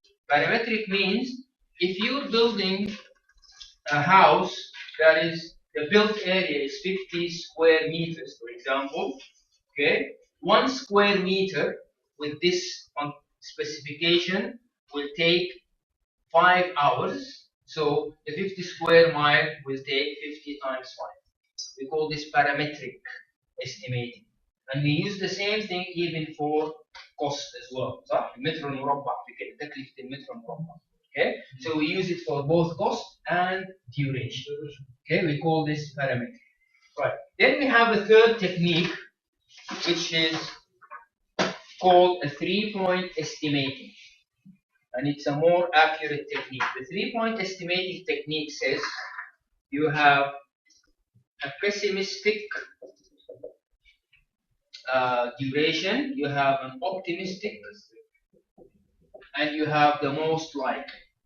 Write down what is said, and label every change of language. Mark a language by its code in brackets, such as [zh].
[en] Parametric means if you're building a house that is, the built area is 50 square meters, for example, okay, 1 square meter with this specification will take 5 hours. So the 50 square mile will take 50 times 5. We call this parametric estimating. And we use the same thing even for cost as well. [ar] صح؟ المتر المربع في كده تكلفة المتر المربع. [en] Okay? So we use it for both cost and duration. Okay? We call this parametric. Right. Then we have a third technique which is called a 3-point estimating. And it's a more accurate technique. The 3-point estimating technique says you have a pessimistic duration, you have an optimistic, and you have the most likely.